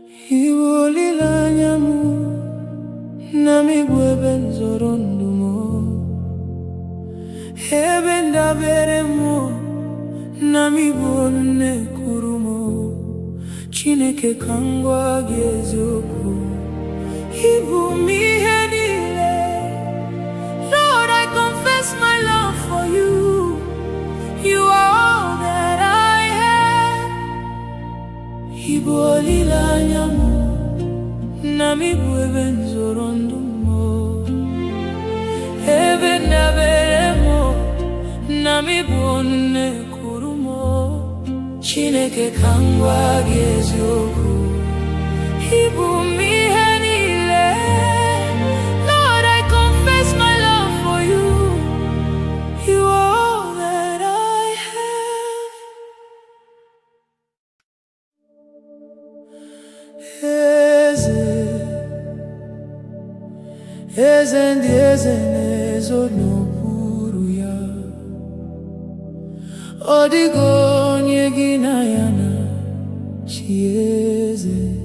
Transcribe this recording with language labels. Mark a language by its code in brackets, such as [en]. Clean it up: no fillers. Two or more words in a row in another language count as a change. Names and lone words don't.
[ig] Ibu olileanya m na m bụ ebe nzọrọ ndụ m, ebe ndabere m na m bụ nne kuru m. Chineke ka m gwa gị eziokwu, ịbụ m ihe niile. [en] Lord, I confess my love for you. You are all that I have. [ig] Ịbụ olileanya m na m bụ ebe nzọrọ ndụ m, ebe ndabere m na m bụ nne kuru m. Chineke ka m gwa gị eziokwu, ịbụ m ihe niile. [en] Lord, I confess my love for you. You are all that I have. [ig] Eze ndị eze na-ezo n'okpuru ya, ọ dịghị onye gị na ya na-achị eze.